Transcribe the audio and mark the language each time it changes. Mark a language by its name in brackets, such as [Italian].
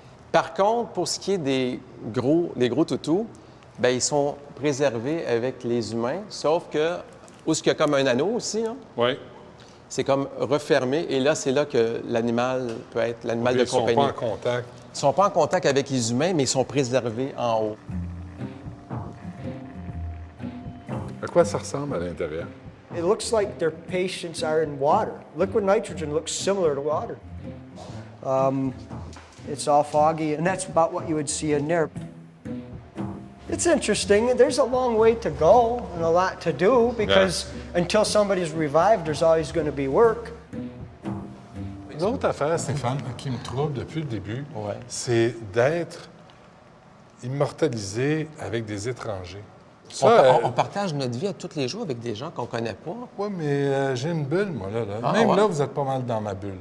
[French] Par contre, pour ce qui est des gros toutous, bien, ils sont préservés avec les humains, sauf que, où est-ce qu'il y a comme un anneau aussi, hein? Oui. c'est comme refermé, et là, c'est là que l'animal peut être l'animal de Ils sont compagnie. pas en contact. Ils ne sont pas en contact avec les humains, mais ils sont préservés en haut. À quoi ça ressemble à l'intérieur? [English] It looks like their patients are in water. Liquid nitrogen looks similar to water. It's all foggy, and that's about what you would see in there. It's interesting. There's a long way to go and a lot to do because until somebody's revived, there's always going to be work. [French] L'autre affaire, Stéphane, qui me trouble depuis le début, Ouais. c'est d'être immortalisé avec des étrangers. On partage notre vie à tous les jours avec des gens qu'on ne connaît pas. Oui, mais j'ai une bulle, moi, là. Ah, Même ouais? là, vous êtes pas mal dans ma bulle.